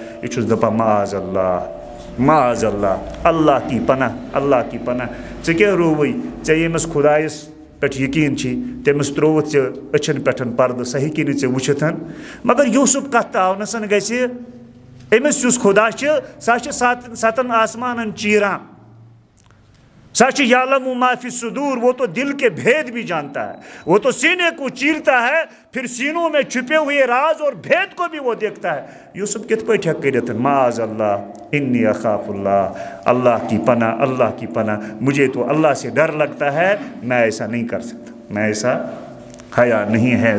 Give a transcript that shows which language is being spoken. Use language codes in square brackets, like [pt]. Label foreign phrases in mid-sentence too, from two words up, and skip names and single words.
[ks] یہ دپان [ar] معاذ اللہ, معاذ اللہ, [ur] اللہ کی پناہ, اللہ کی پناہ. [ks] ژے کیٛاہ رووٕے, ژےٚ ییٚمِس خۄدایس پٮ۪ٹھ یقیٖن چھی تٔمِس ترٛووُتھ ژےٚ أچھن پٮ۪ٹھ پردٕ, سۄ ہیٚکی نہٕ ژےٚ وٕچھِتھ. مگر یوٗسف کتھ تہٕ آونس گژھِ, أمِس یُس خۄدا چھِ سۄ چھِ 7 آسمانن چیٖران. [ar] سچ یعلم ما فی الصدور، [ur] وہ تو دل کے بھید بھی جانتا ہے، وہ تو سینے کو چیرتا ہے، پھر سینوں میں چھپے ہوئے راز اور بھید کو بھی وہ دیکھتا ہے۔ [ks] یوسف کت پہ کرت [ar] معاذ اللہ انی اخاف اللہ، [ur] اللہ کی پناہ، اللہ کی پناہ، مجھے تو اللہ سے ڈر لگتا ہے، میں ایسا نہیں کر سکتا، میں ایسا حیا نہیں ہے۔